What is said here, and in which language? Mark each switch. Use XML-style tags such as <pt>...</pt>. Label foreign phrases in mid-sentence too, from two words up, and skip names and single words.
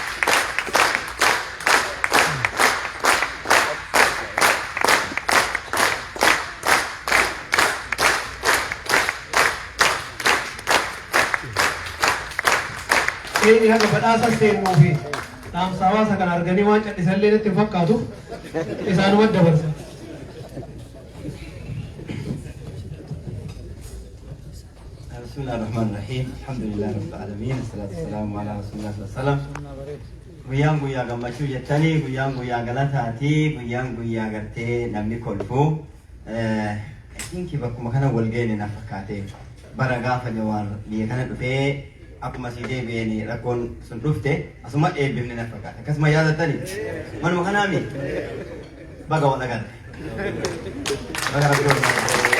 <om>Ini haga badhaasa seenuu fi dhaamsa hawaasa kana arganii waan cadhisallee natti hin fakkaatu isaanuma dabarsa.</om> <ar>بسم الله الرحمن الرحيم الحمد لله رب العالمين الصلاة والسلام على رسول الله صلى الله عليه وسلم</ar> <om>guyaan guyyaa gammachuu jettanii guyaan guyyaa galataati guyaan guyyaa gartee namni kolfu isinki bakkuma kana wal geene na fakkaate bara gaafa jawaan biyya kana dhufee akkuma si deebi'een rakkoon sun dhufte asuma eebbifne na fakkaate akkasuma yaadatanii manuma kanaami baga wal agarre baga rabbi</om>